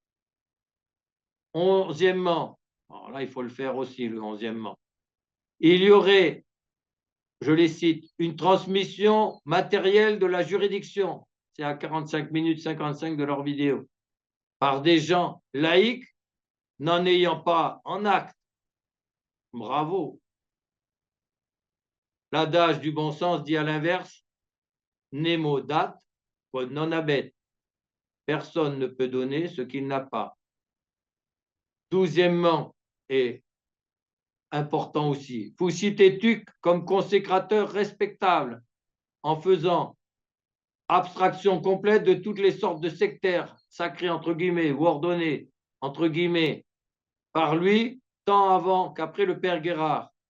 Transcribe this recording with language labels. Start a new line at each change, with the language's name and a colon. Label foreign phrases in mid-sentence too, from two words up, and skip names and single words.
French: Onzièmement, alors là, il faut le faire aussi, le onzièmement, il y aurait, je les cite, une transmission matérielle de la juridiction, c'est à 45 minutes 55 de leur vidéo, par des gens laïcs n'en ayant pas en acte. Bravo. L'adage du bon sens dit à l'inverse,
Latin: nemo dat quod non habet.
French: Personne ne peut donner ce qu'il n'a pas. Douzièmement, et important aussi, vous citez Tuc comme consécrateur respectable en faisant abstraction complète de toutes les sortes de sectaires sacrés entre guillemets ou ordonnés entre guillemets par lui, tant avant qu'après le père Guérard.